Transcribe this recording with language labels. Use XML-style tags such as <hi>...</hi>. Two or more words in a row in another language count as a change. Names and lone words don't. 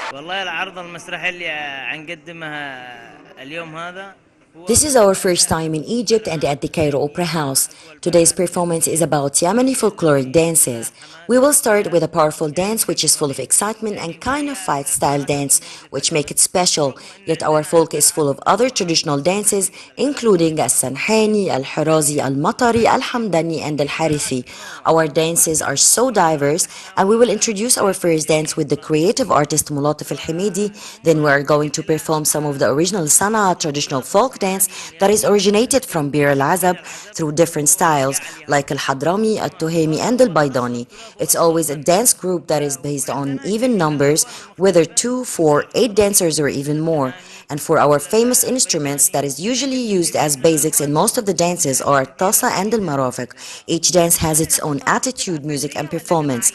<ar>والله العرض المسرحي اللي عنقدمها اليوم هذا</ar> <en>This is our first time in Egypt and at the Cairo Opera House. Today's performance is about Yemeni folkloric dances. We will start with a powerful dance which is full of excitement and kind of fight style dance which make it special. Yet our folk is full of other traditional dances including Al-Sanhani, Al-Hirazi, Al-Matari, Al-Hamdani and Al-Harithi. Our dances are so diverse and we will introduce our first dance with the creative artist Mulatif Al-Hamidi. Then we are going to perform some of the original Sana'a traditional folk dance that is originated from Bir al-Azab through different styles like al-Hadrami, al-Tuhemi and al-Baydani. It's always a dance group that is based on even numbers, whether 2, 4, 8 dancers or even more. And for our famous instruments that is usually used as basics in most of the dances are Tasa and al-Marafiq. Each dance has its own attitude, music and performance.</en>